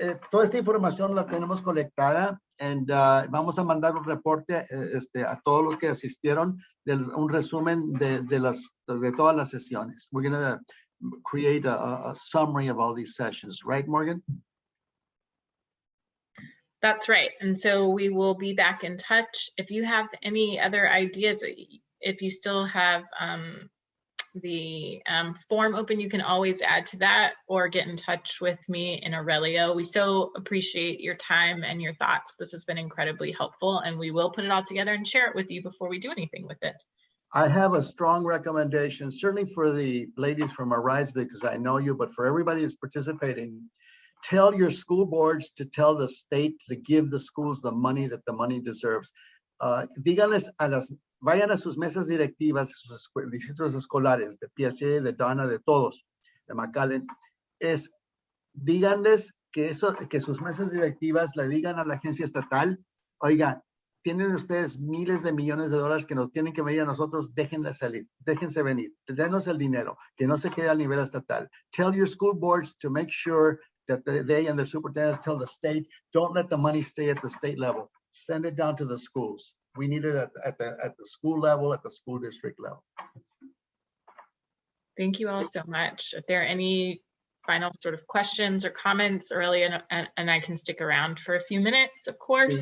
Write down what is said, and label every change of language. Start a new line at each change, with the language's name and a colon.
Spanish: Toda esta información la tenemos colectada, y vamos a mandar un reporte a todos los que asistieron, un resumen de todas las sesiones.
English: We're going to create a summary of all these sessions, right, Morgan? That's right. And so we will be back in touch. If you have any other ideas, if you still have the form open, you can always add to that or get in touch with me in Aurelio. We so appreciate your time and your thoughts. This has been incredibly helpful, and we will put it all together and share it with you before we do anything with it. I have a strong recommendation, certainly for the ladies from Arise, because I know you, but for everybody who's participating, tell your school boards to tell the state to give the schools the money that the money deserves.
Spanish: díganles vayan a sus mesas directivas, sus distritos escolares, de PSJ, de Donna, de todos, de McAllen, díganles que sus mesas directivas le digan a la agencia estatal, oigan, tienen ustedes miles de millones de dólares que nos tienen que venir a nosotros, déjenla salir, déjense venir, denos el dinero, que no se quede al nivel estatal.
English: Tell your school boards to make sure that they and the superintendents tell the state, don't let the money stay at the state level. Send it down to the schools. We need it at the school level, at the school district level. Thank you all so much. If there are any final sort of questions or comments, Aurelia and I can stick around for a few minutes, of course.